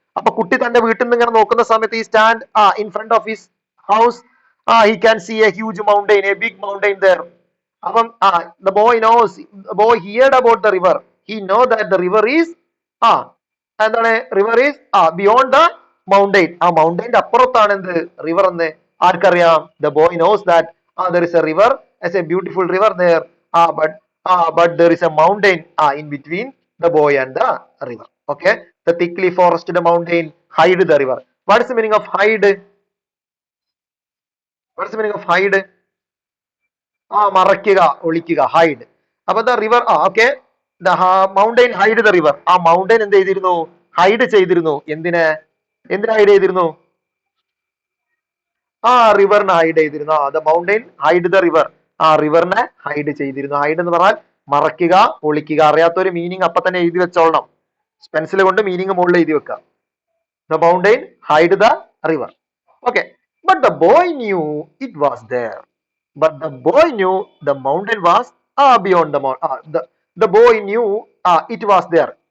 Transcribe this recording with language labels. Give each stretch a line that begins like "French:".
Malayalam: അപ്പൊ കുട്ടി തന്റെ വീട്ടിൽ നിന്ന് ഇങ്ങനെ നോക്കുന്ന സമയത്ത് ഈ
English: Stand in front of his house, he can see a huge mountain, a big mountain there. അപ്പം the boy knows, boy heard about the river, he know that the river is എന്താണ്? River is beyond the mountain,
Malayalam: ആ മൗണ്ടെയിന്റെ അപ്പുറത്താണ് എന്ത്? River എന്ന് ആർക്കറിയാം?
English: The boy knows that there is a river, as a beautiful river there, but there is a mountain in between the boy and the river. Okay, the thickly forested mountain hide the river. What is the meaning of hide? What is the meaning of hide?
Malayalam: മറയ്ക്കുക, ഒളിക്കുക, hide.
English: അപ്പൊ the river okay, the mountain hide the river,
Malayalam: ആ mountain എന്ത് ചെയ്തിരുന്നു? Hide ചെയ്തിരുന്നു. എന്തിനാ hide ചെയ്തിരുന്നു? റിവറിനെ hide ചെയ്തിരുന്നു.
English: the mountain hide the river,
Malayalam: റിവറിനെ hide ചെയ്തിരുന്നു. Hide എന്ന് പറഞ്ഞാൽ മറയ്ക്കുക, ഒളിക്കുക. അറിയാത്തൊരു മീനിങ് അപ്പൊ തന്നെ എഴുതി വെച്ചോളണം. പെൻസിൽ കൊണ്ട് മീനിങ് മുകളിൽ എഴുതി വെക്കുക.
English: The mountain hid the river. Okay, but the boy knew it was there. But the boy knew the mountain was beyond the mountain. The boy knew it was there.